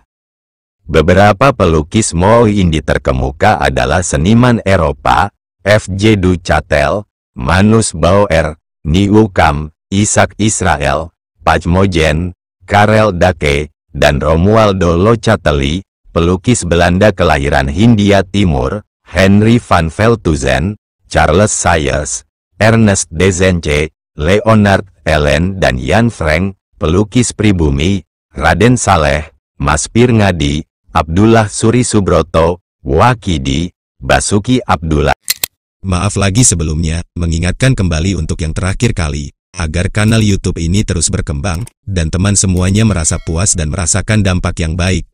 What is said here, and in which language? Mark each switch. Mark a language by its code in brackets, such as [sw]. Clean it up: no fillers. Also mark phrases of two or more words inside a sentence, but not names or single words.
[id] Beberapa pelukis Mooi Indi terkemuka adalah seniman Eropa, F.J. Duchatel, Manus Bauer, Nieuwkamp, Isaac Israel, Pachmojen, Karel Dake, dan Romualdo Locatelli, pelukis Belanda kelahiran Hindia Timur, Henry van Veldhuizen, Charles Sayers, Ernest Dezenche, Leonard Ellen dan Jan Frank, pelukis pribumi, Raden Saleh, Mas Pirngadi, Abdullah Suri Subroto, Wakidi, Basuki Abdullah. Maaf lagi sebelumnya, mengingatkan kembali untuk yang terakhir kali, agar kanal YouTube ini terus berkembang, dan teman semuanya merasa puas dan merasakan dampak yang baik.